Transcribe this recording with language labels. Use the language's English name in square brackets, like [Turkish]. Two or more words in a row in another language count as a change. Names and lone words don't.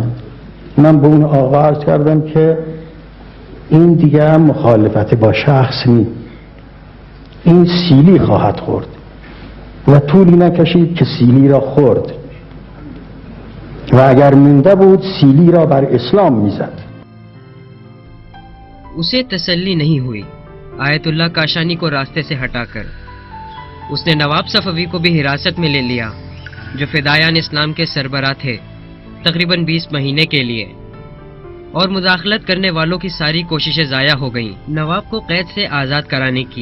[Persian] من به اون آقا عرض کردم که این دیگه مخالفت با شخص نیست، این سیلی خواهد خورد و طولی نکشید که سیلی را خورد و اگر مونده بود سیلی را بر اسلام میزد. [Urdu] اسے تسلی نہیں ہوئی آیت اللہ کاشانی کو راستے سے ہٹا کر۔ اس نے نواب صفوی کو بھی حراست میں لے لیا جو فدائیان اسلام کے سربراہ تھے تقریباً 20 مہینے کے لیے، اور مداخلت کرنے والوں کی ساری کوششیں ضائع ہو گئیں نواب کو قید سے آزاد کرانے کی۔